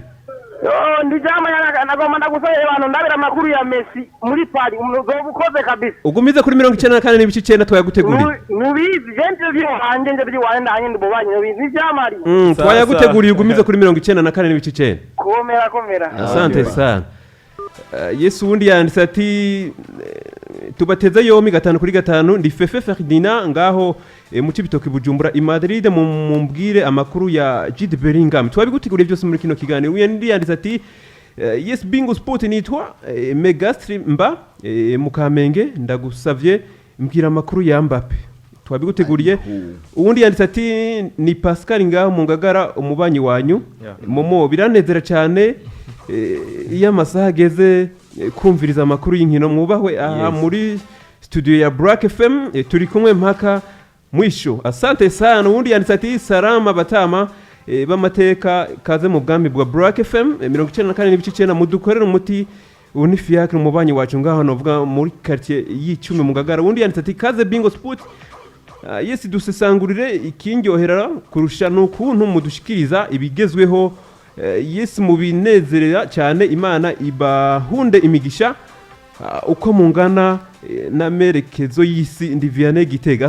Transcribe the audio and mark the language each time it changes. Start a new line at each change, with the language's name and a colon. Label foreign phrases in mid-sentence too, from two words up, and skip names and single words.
Rundi: Ndi jama nagomba ndagusaba abantu ndabira makuru ya Messi muri Paris uzobukoze kabisa. Ugumize kuri 94 n'ibice 9 twayaguteguriye. Nubizi gente byo hanje nje byo wanda hanye ndubanye nubizi jama ari. Twayaguteguriye ugumize kuri 94 n'ibice 9. Komera.
Swahili: Asante sana.
Rundi: Yesu undi yanditse ati tubateze yomi gatanu kuri gatanu ndi Fefe Ferdinand ngaho mu Cibitoke Bujumbura i Madrid mumbwire amakuru ya Jude Bellingham twabiguteguriye byose muri kino kiganiro. Undi yanditse ati yes Bingo Sport nitwa Megastri mba mu Kamenge ndagusavye mbwira amakuru ya Mbappe twabiguteguriye. Ubundi yanditse ati ni Pascal ngaho mu Ngagara umubanyi wanyu Momo biranezera cyane iyo amasaha ageze kumviriza amakuru y'inkino mwubahwe aha muri studio ya Black FM turi kumwe
Swahili: mpaka mwisho. Asante sana.
Rundi: Undi yanditse ati salama batama b'amateka kaze mu bwami bwa Black FM 94.9 mudukorera umuti unifiakre umubanyi wacu ngaho novuga muri quartier y'icumi mu Ngagara. Undi yanditse ati kaze bingo sport yes dusesangurire ikindyohera kurusha n'ukuntu mudushikiriza ibigezweho yes mu binezerera cyane Imana ibahunde imigisha uko mungana na merekezo y'isi ndi Vianney Gitega.